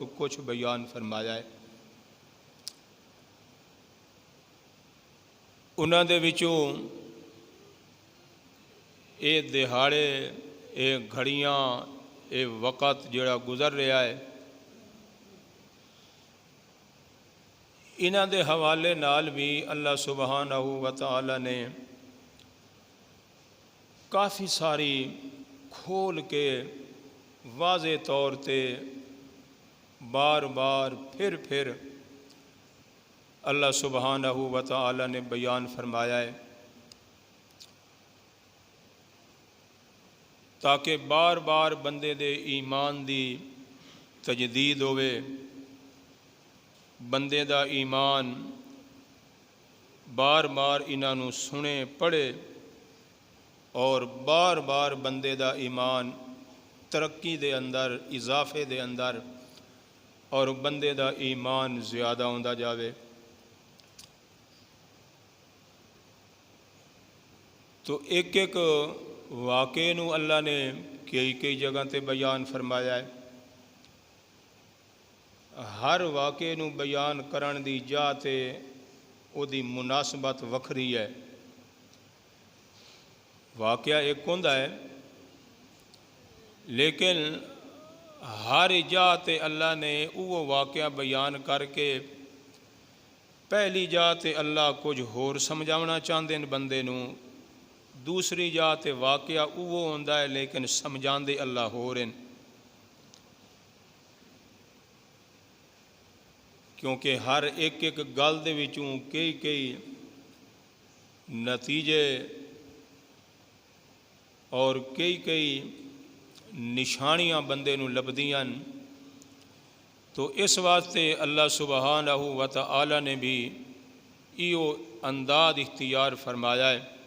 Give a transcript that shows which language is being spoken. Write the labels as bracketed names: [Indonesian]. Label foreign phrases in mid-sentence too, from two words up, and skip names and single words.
[Urdu] کچھ بیان فرمایا ہے۔ [Punjabi] انہاں دے وچوں اے دہاڑے، اے گھڑیاں، اے وقت جڑا گزر رہا ہے، انہاں دے حوالے نال بھی اللہ سبحانہ و تعالی نے کافی ساری کھول کے واضح طور تے بار بار پھر اللہ سبحانہ و تعالی نے بیان فرمایا ہے، تاکہ بار بار بندے دے ایمان دی تجدید ہوئے، بندے دا ایمان بار بار انہاں نوں سنے پڑھے اور بار بار بندے دا ایمان ترقی دے اندر، اضافے دے اندر اور بندے دا ایمان زیادہ ہوندا جاوے۔ تو ایک ایک واقعے نو اللہ نے کئی جگہ تے بیان فرمایا ہے۔ ہر واقعے نو بیان کرن دی جا تے او دی مناسبت وکھری ہے۔ واقعہ ایک ہوندا ہے، لیکن ہر جا تے اللہ نے وہ واقعہ بیان کر کے پہلی جا تے اللہ کچھ ہور سمجھاونا چاہندے ہیں بندے نو، دوسری جا تے واقعہ وہ ہوندا ہے لیکن سمجھاندے اللہ ہور ہیں، کیونکہ ہر ایک گل دے وچوں کئی نتیجے اور کئی نشانیاں بندے نو لبدیاں، تو اس واسطے اللہ سبحانہ و تعالی نے بھی ایو انداز اختیار فرمایا ہے۔